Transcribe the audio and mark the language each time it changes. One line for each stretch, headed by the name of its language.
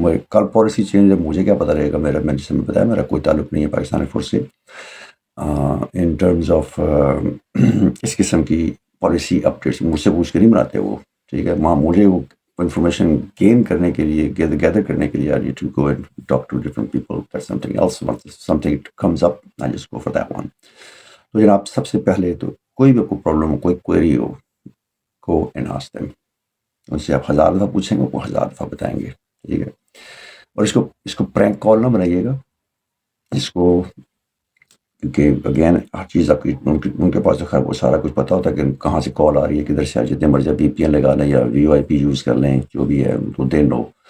Urdu: کل policy change ہے, مجھے کیا پتہ رہے گا. میں جیسے میں بتایا میرا کوئی تعلق نہیں ہے پاکستان ایئر فورس سے. ان ٹرمز آف اس قسم کی پالیسی اپڈیٹس مجھ سے پوچھ کے نہیں بناتے وہ. ٹھیک ہے, مجھے وہ انفارمیشن گین کرنے کے لیے, گیدر کرنے کے لیے,
English: I need to go and talk to different people. That's something else. Once something comes up, I just go for that one.
Urdu: تو جناب سب سے پہلے تو کوئی بھی کوئی پرابلم ہو, کوئی query ہو,
English: go and ask them.
Urdu: ان سے آپ 1000 دفعہ پوچھیں گے, وہ 1000 دفعہ بتائیں گے. ٹھیک ہے, اور اس کو پرینک کال نہ بنائیے گا اس کو, کیونکہ اگین ہر چیز آپ کی ان کے پاس تو خیر وہ سارا کچھ پتہ ہوتا ہے کہ کہاں سے کال آ رہی ہے, کدھر سے, جتنے مرضی پی پی این لگا لیں یا وی او آئی پی یوز کر لیں, جو بھی ہے تو دے نو.